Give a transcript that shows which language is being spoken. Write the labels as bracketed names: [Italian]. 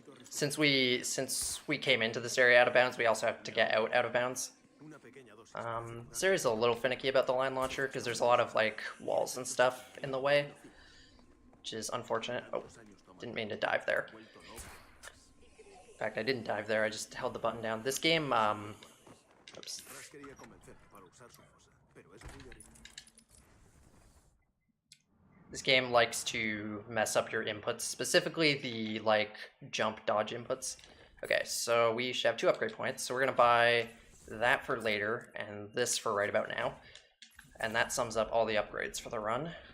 [English] Since we came into this area out of bounds, we also have to get out of bounds. [Spanish] Una pequeña dosis. [English] This area's a little finicky about the line launcher because there's a lot of like walls and stuff in the way, which is unfortunate. Oh, didn't mean to dive there. In fact, I didn't dive there. I just held the button down. This game, oops. [Spanish] Ras quería convencerme para usar su fosa, pero es muy original. [English] This game likes to mess up your inputs, specifically the like jump dodge inputs. Okay, so we should have 2 upgrade points. So we're gonna buy that for later and this for right about now. And that sums up all the upgrades for the run.